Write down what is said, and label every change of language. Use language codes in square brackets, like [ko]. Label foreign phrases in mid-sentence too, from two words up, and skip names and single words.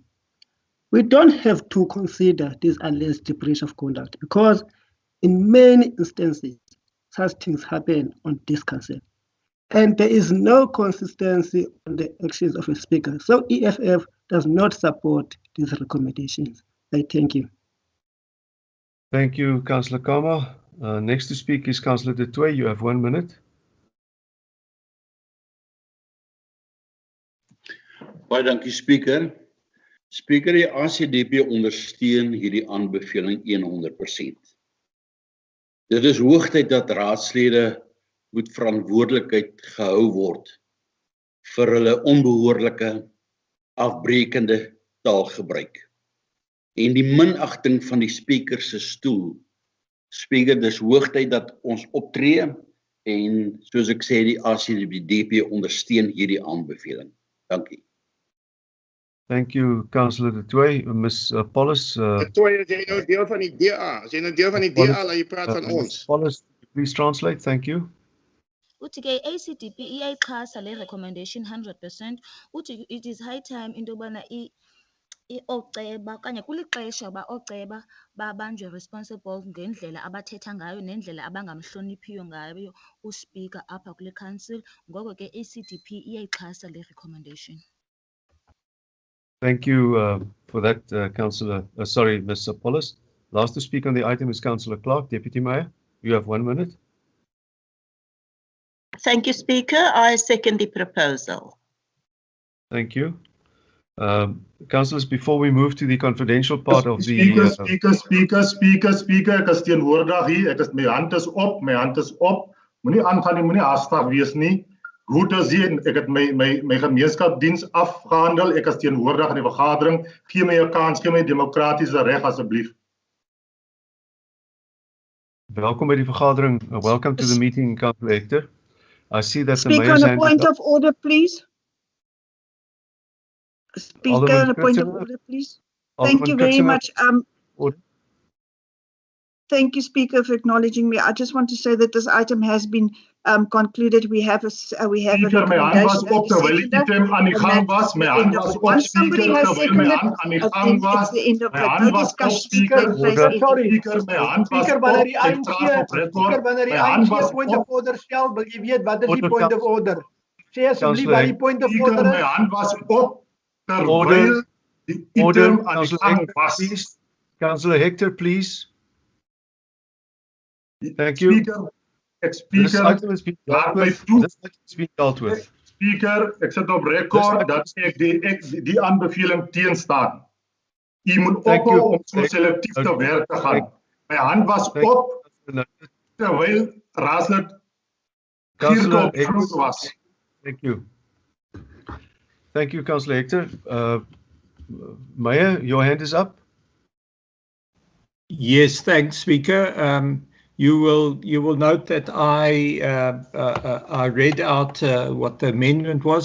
[en] We don't have to consider this alleged breach of conduct because in many instances, such things happen on this council. And there is no consistency on the actions of a speaker. So EFF does not support these recommendations. I thank you. Thank you, Councillor Kama. Next to speak is Councillor De Tooy. You have 1 minute. [af] Baie dankie, Speaker. Speaker, die ACDP ondersteun hierdie aanbeveling 100%. Dit is hoogtyd dat raadslede moet verantwoordelikheid gehou word vir hulle onbehoorlike, afbrekende taalgebruik. En die minagting van die speaker se stoel. Speaker, dis hoogtyd dat ons optree en soos ek sê, die ACDP ondersteun hierdie aanbeveling. Dankie. [en] Thank you, Councillor De Tooy. Ms. Paulus. [af] De Tooy, is jy nou deel van die DA? As jy nou deel van die DA, laat jy praat van ons. [en] Paulus, please translate. Thank you. [xh] Uthi ke ACDP iyayixhasa le recommendation 100%. Uthi [en] it is high time [xh] into yobana oceba okanye kulixesha uba oceba babanjwe responsible ngendlela abathetha ngayo nendlela abangamhloniphiyo ngayo uSpeaker apha kule council. Ngoko ke ACDP iyayixhasa le recommendation. [en] Thank you for that, Councillor. Sorry, Ms. Paulus. Last to speak on the item is Councillor Clark, Deputy Mayor. You have 1 minute. Thank you, Speaker. I second the proposal. Thank you. Councillors, before we move to the confidential part of the... Speaker, [af] ek is teenwoordig hier, my hand is op, moenie aangaan nie, moenie haastig wees nie. Goed te sien, ek het my gemeenskapsdiens afgehandel, ek is teenwoordig in die vergadering, gee my 'n kans, gee my demokratiese reg asseblief. Welkom by die vergadering. [en] Welcome to the meeting, Councillor Hector. I see that the Speaker, mayor's on a hand point is up. of order, please. Speaker, Alderman on a point of Kritzenberg. order, please. Thank you very much. Thank you, Speaker, for acknowledging me. I just want to say that this item has been concluded. We have a Speaker, [af] my hand was op terwyl die item aan die gang was. My hand was op, Speaker, terwyl my hand aan die gang was. My hand was op, Speaker. Speaker, my hand was op. Ek traag op record. My hand was op. order stel, wil jy weet wat is die [en] point of order? [af] Sê asseblief wat die [en] point of [af] Speaker, order my is. hand was op terwyl die item aan die gang was. [en] Councillor Hector, please. Thank you. Speaker, This item has been dealt with. This item has been dealt with. Speaker, [af] ek sit op record dat ek die aanbeveling teenstaan. U moet ophou om so selektief te werk te gaan. My hand was op terwyl raadslid Councillor Gierko was. [en] Thank you. Thank you, Councillor Hector. Mayor, your hand is up. Yes, thanks, Speaker. You will note that I read out what the amendment was.